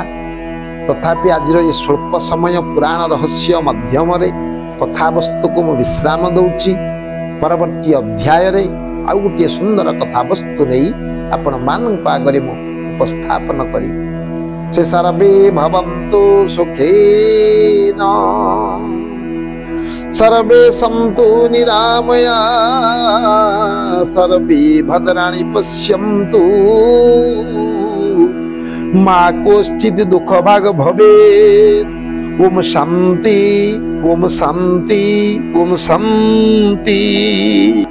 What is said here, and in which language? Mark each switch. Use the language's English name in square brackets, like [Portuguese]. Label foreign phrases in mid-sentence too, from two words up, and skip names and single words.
[Odia] ତଥାପି ଆଜିର ଏ ସ୍ୱଳ୍ପ ସମୟ ପୁରାଣ ରହସ୍ୟ ମାଧ୍ୟମରେ କଥାବସ୍ତୁକୁ ମୁଁ ବିଶ୍ରାମ ଦଉଛି। ପରବର୍ତ୍ତୀ ଅଧ୍ୟାୟରେ ଆଉ ଗୋଟିଏ ସୁନ୍ଦର କଥାବସ୍ତୁ ନେଇ ଆପଣମାନଙ୍କ ଆଗରେ ମୁଁ ଉପସ୍ଥାପନ କରି ସେ [Sanskrit] ସର୍ବେ ଭବନ୍ତୁ ସୁଖେନ सर्वे सन्तु निरामया सर्वे भद्राणि पश्यन्तु मा कोश्चित् दुःखभाग् भवेत्। ओम शान्ति ओम शान्ति ओम शान्ति।